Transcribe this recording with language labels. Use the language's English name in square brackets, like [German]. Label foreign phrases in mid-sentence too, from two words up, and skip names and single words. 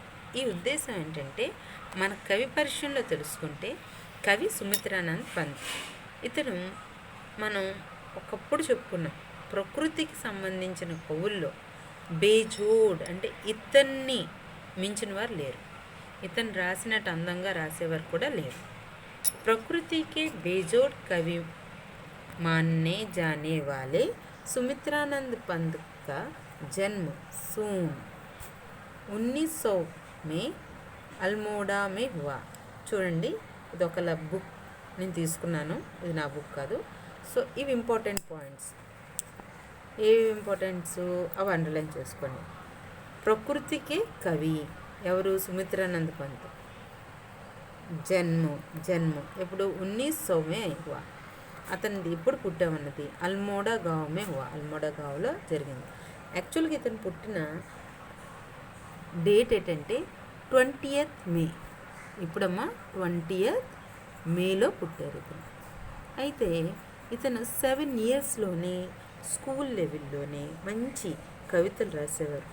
[Telugu] ఈ ఉద్దేశం ఏంటంటే, మన కవి పరిచయంలో తెలుసుకుంటే కవి సుమిత్రానంద్ పంత్. ఇతను మనం ఒకప్పుడు చెప్పుకున్నాం ప్రకృతికి సంబంధించిన కవుల్లో బేజోడ్ అంటే ఇతన్ని మించిన వారు లేరు. ఇతను రాసినట్టు అందంగా రాసేవారు కూడా లేరు. [Hindi] प्रकृति के बेजोड़ कवि माने जाने वाले సుమిత్రానంద్ పంత్ का जन्म सून 1900 में అల్మోడా में हुआ. [Telugu] చూడండి, ఇది ఒక బుక్ నేను తీసుకున్నాను, ఇది నా బుక్ కాదు. సో ఇవి [English] important points. [Telugu] ఏవి ఇంపార్టెంట్స్ అవి అండర్లైన్ చేసుకోండి. ప్రకృతికి కవి ఎవరు, సుమిత్రానంద్ పంత్. జన్మ ఎప్పుడు 1900 में అతనిది ఎప్పుడు పుట్టామన్నది అల్మోడా [Hindi] गाँव में हुआ, [Telugu] అల్మోడా గావ్లో జరిగింది. యాక్చువల్గా ఇతను పుట్టిన డేట్ ఏంటంటే 20th మే. ఇప్పుడమ్మా 20th మేలో పుట్టారు ఇతను. అయితే ఇతను 7 ఇయర్స్లోనే స్కూల్ లెవెల్లోనే మంచి కవితలు రాసేవారు.